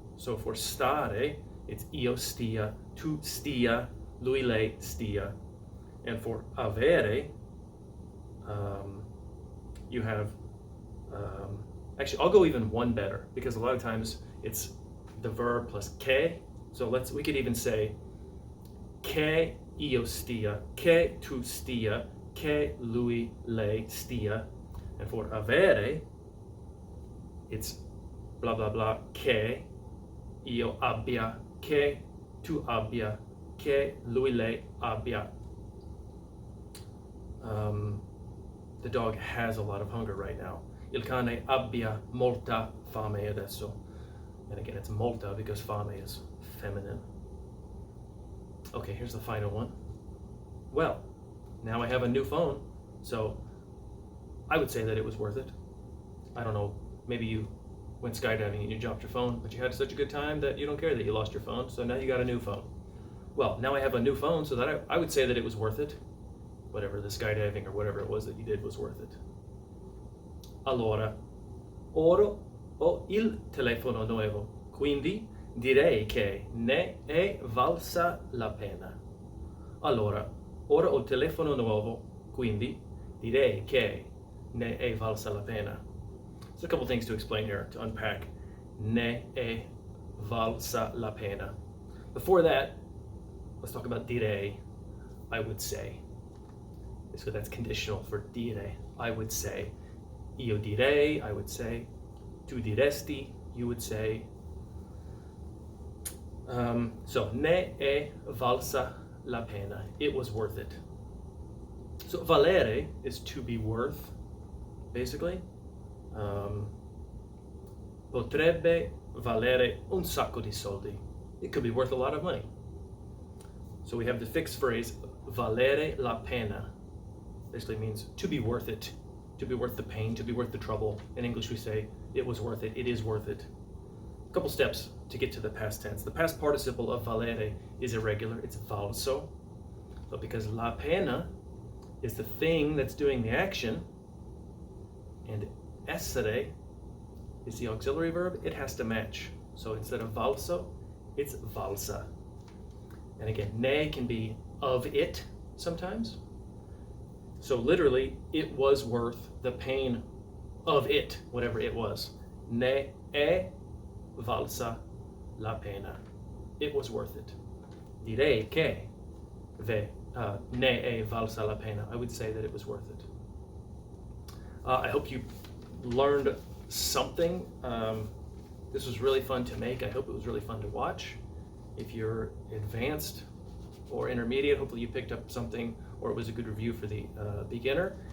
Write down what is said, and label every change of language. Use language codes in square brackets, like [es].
[en] So for stare, it's [it] io stia, tu stia, lui lei stia. [en] And for avere, you have, actually I'll go even one better because a lot of times it's the verb plus che. So we could even say [it] che io stia, che tu stia, che lui lei stia. [en] And for avere, it's blah blah blah, [it] che io abbia, che tu abbia, che lui lei abbia. [en] The dog has a lot of hunger right now. [it] Il cane abbia molta fame adesso. [en] And again, it's molta because fame is feminine. Okay, here's the final one. Well, now I have a new phone, so I would say that it was worth it. I don't know, maybe you went skydiving and you dropped your phone, but you had such a good time that you don't care that you lost your phone, so now you got a new phone. Well, now I have a new phone, so that I would say that it was worth it. Whatever the skydiving or whatever it was that you did was worth it. [it] Allora, ora ho il telefono nuovo, quindi direi che ne è valsa la pena. Allora, ora ho il telefono nuovo, quindi direi che ne è valsa la pena. [en] There's a couple things to explain here, to unpack. [it] Ne è valsa la pena. [en] Before that, let's talk about direi, I would say. So that's conditional for dire. I would say. [it] Io direi, [en] I would say. [it] Tu diresti, [en] you would say. So, [it] ne è valsa la pena. [en] It was worth it. So, valere is to be worth, basically. [it] Potrebbe valere un sacco di soldi. [en] It could be worth a lot of money. So we have the fixed phrase, valere la pena. Basically means to be worth it, to be worth the pain, to be worth the trouble. In English we say, it was worth it, it is worth it. A couple steps to get to the past tense. The past participle of valere is irregular, it's valso. But because la pena is the thing that's doing the action, and essere is the auxiliary verb, it has to match. So instead of valso, it's valsa. And again, ne can be of it sometimes. So literally, it was worth the pain of it, whatever it was. [it] Ne è valsa la pena. [en] It was worth it. [it] Direi che ne è valsa la pena. [en] I would say that it was worth it. I hope you learned something. This was really fun to make. I hope it was really fun to watch. If you're advanced or intermediate, hopefully you picked up something or it was a good review for the beginner.